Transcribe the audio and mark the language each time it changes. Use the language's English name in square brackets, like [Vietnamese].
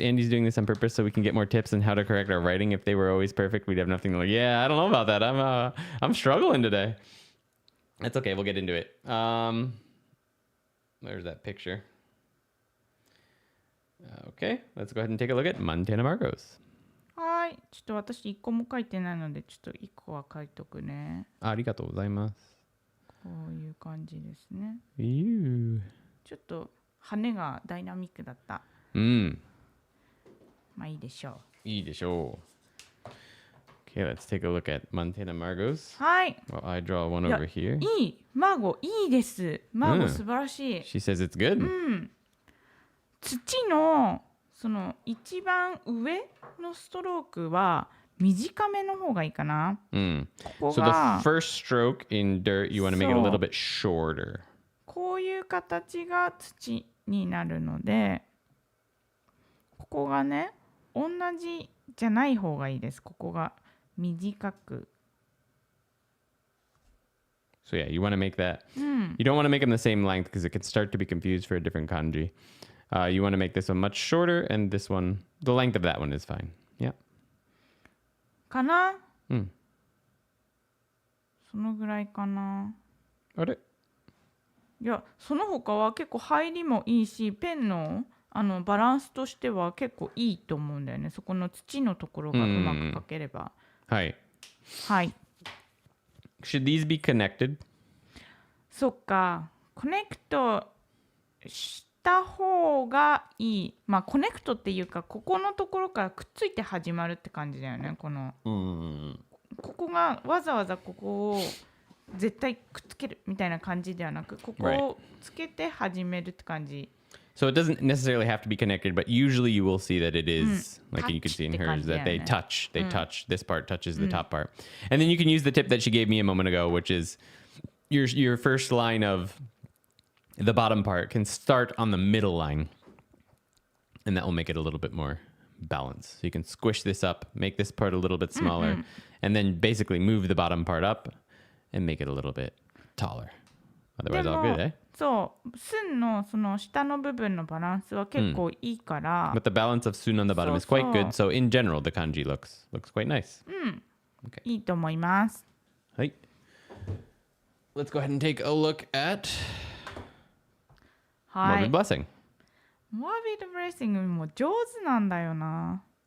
[English] Andy's doing this on purpose so we can get more tips on how to correct our writing. If they were always perfect, we'd have nothing to look. Yeah, I don't know about that. I'm struggling today. That's okay. We'll get into it. There's that picture. Okay, let's go ahead and take a look at Montana Margos. [Japanese] はい。ちょっと私一個も書いてないので、ちょっと一個は書いとくね。ありがとうございます。こういう感じですね。ちょっと羽がダイナミックだった。うん。まあいいでしょう。いいでしょう。 [English] Okay, let's take a look at Montana Margos. [Japanese] はい。 [English] Well, I draw one [Japanese] いや [English] over here. [Japanese] いい。マーゴいいです。マーゴ素晴らしい。 [English] She says it's good. [Japanese] 土のその一番上のストロークは短めの方がいいかな。ここ [English] So the [Japanese] が [English] first stroke in dirt, you want to make it a little bit shorter. [Japanese] こういう形が土になるので、ここがね、同じじゃない方がいいです。ここが短く。 [English] So yeah, you want to make that. You don't want to make them the same length because it could start to be confused for a different kanji. You want to make this one much shorter, and this one, the length of that one is fine. Yeah. [Japanese] かな、うん。そのぐらいかな。あれいや、その他は結構入りもいいし、ペンのバランスとしては結構いいと思うんだよね。そこの土のところがうまく描ければ。はい。はい。 [English] Should these be connected? [Japanese] そっか。コネクトした方がいい。まあコネクトっていうか、ここのところからくっついて始まるって感じだよね。ここがわざわざここを絶対くっつけるみたいな感じではなく、ここをつけて始めるって感じ。 [English] So it doesn't necessarily have to be connected, but usually you will see that it is, like you could see in hers, that they touch. This part touches the top part. And then you can use the tip that she gave me a moment ago, which is your first line of the bottom part can start on the middle line. And that will make it a little bit more balanced. So you can squish this up, make this part a little bit smaller, and then basically move the bottom part up and make it a little bit taller. Otherwise, all good, eh? [Japanese] そう、寸のその下の部分のバランスは結構いいから。 [English] But the balance of sun on the bottom is quite good. So in general, the kanji looks quite nice. [Japanese] Okay. いいと思います。はい。 [English] Let's go ahead and take a look at [Japanese] はい。 [English] Morbid Blessing. [Japanese] Morbid Blessing も上手なんだよな。